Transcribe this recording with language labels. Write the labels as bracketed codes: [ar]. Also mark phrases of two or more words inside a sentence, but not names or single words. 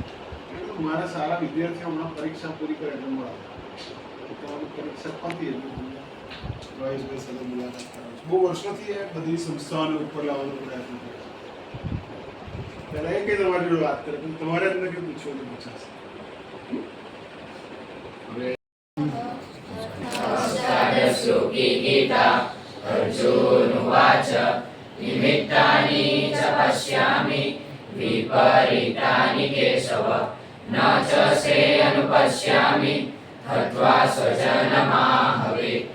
[gu] એટલે મારા સારા વિદ્યાર્થીઓ હમણાં પરીક્ષા પૂરી કરે એટલે મળે તમારી પરીક્ષા પતી એટલે ભાવેશભાઈ સાથે મુલાકાત કરાવું. બહુ વર્ષોથી એ બધી સંસ્થાઓને ઉપર લાવવાનો પ્રયત્ન કરે છે. પહેલાં એ કંઈ તમારી જોડે વાત કરે પણ તમારે એમને કંઈ પૂછવાનું પૂછાશે. [sa] श्लोकी गीता अर्जुनुवाच निमित्तानि च पश्यामि विपरीतानि केशव न च श्रेयनुपश्यामि हत्वा स्वजनमाहवे.